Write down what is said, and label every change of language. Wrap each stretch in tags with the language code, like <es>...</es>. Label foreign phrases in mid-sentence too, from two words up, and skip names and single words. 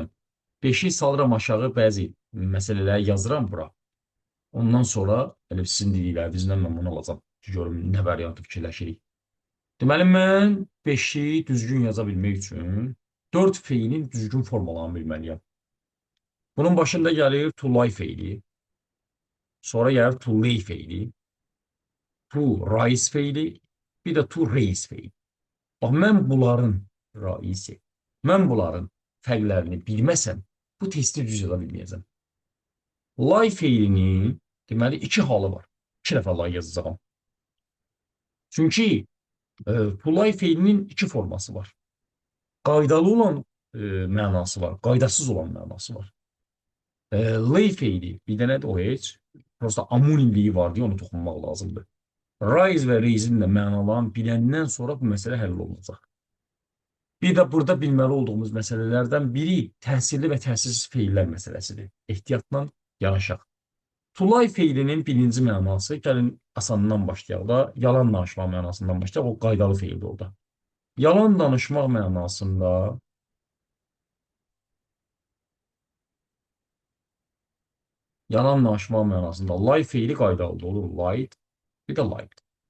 <az>5-i salıram aşağı, bəzi məsələləri yazıram bura. Ondan sonra elə sizin dediklərinizdən mən bunu alacam. Görüm nə variantı fikirləşirik. Deməli, mən 5-i düzgün yaza bilmək üçün 4 feilin düzgün formalarını bilməliyəm. Bunun başında gəlir</az> <en>to lie</en> <az>feili, sonra gəlir</az> <en>to lay</en> <az>feili,</az> <en>to rise</en> <az>feili, bir də</az> <en>to raise</en> <az>feili. Bax, mən bunların raisi, mən bunların fərqlərini bilməsəm, bu testi düz yaza bilməyəcəm. Lie feilinin deməli 2 halı var. 2 dəfə lie yazacağam. Çünki</az> <en>to lie</en> <az>feilinin 2 forması var. Qaydalı olan mənası var, qaydasız olan mənası var. Lay feili bir dənədir o heç. Prosta amonimliyi var deyə onu toxunmaq lazımdır. Rise və raise'in də mənalarını biləndən sonra bu məsələ həll olunacaq. Bir də burada bilməli olduğumuz məsələlərdən biri təsirli və təsirsiz feillər məsələsidir. Ehtiyatla yanaşaq.</az> <en>To lie</en> <az>feilinin birinci mənası, gəlin asanından başlayaq da, yalan danışmaq mənasından başlayaq, o qaydalı feildir orada. Yalan danışmaq mənasında lie feili qaydalıdır, olur lied, bir də lied.</az>